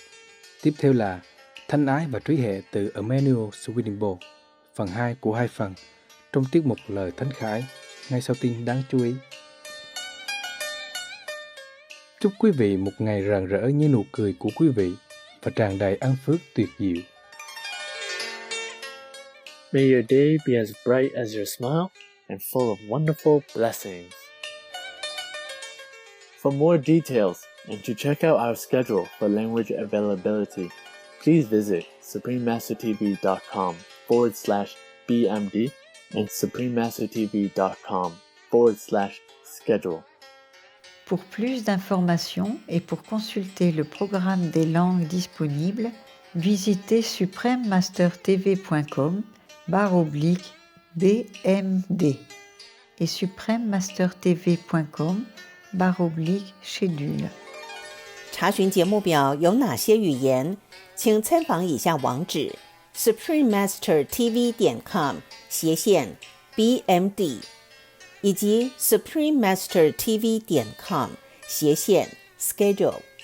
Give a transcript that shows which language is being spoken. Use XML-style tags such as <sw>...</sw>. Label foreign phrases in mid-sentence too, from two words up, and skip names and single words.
<vi>Tiếp theo là Thanh Ái và Trí Hệ từ Emmanuel Swedenborg, phần 2 của 2 phần, trong tiết mục Lời Thánh Khải, ngay sau tin đáng chú ý. Chúc quý vị một ngày rạng rỡ như nụ cười của quý vị và tràn đầy ân phước tuyệt diệu.</vi> <en>May your day be as bright as your smile and full of wonderful blessings. For more details and to check out our schedule for language availability, please visit suprememastertv.com/BMD and suprememastertv.com/schedule.</en> <fr>Pour plus d'informations et pour consulter le programme des langues disponibles, visitez suprememastertv.com/BMD et suprememastertv.com/schedule。</fr> <zh>查询节目表有哪些语言，请参访以下网址 suprememastertv.com/BMD 以及 suprememastertv.com/schedule。</zh>